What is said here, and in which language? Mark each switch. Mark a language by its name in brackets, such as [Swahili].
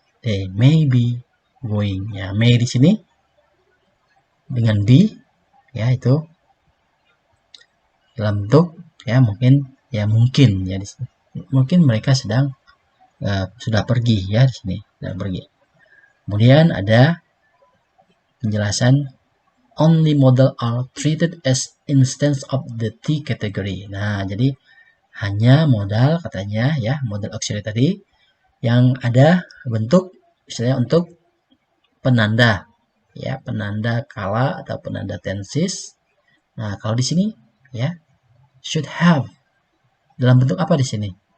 [English] They may be going [Indonesian] ya. May di sini dengan be ya, itu dalam bentuk ya mungkin ya di sini. Mungkin mereka sedang sudah pergi ya di sini, sudah pergi. Kemudian ada penjelasan [English] only modal are treated as instance of the T category. [Indonesian] Nah, jadi hanya modal katanya ya, modal auxiliary tadi yang ada bentuk misalnya untuk penanda ya, penanda kala atau penanda tenses. Nah, kalau di sini ya should have dalam bentuk apa di sini?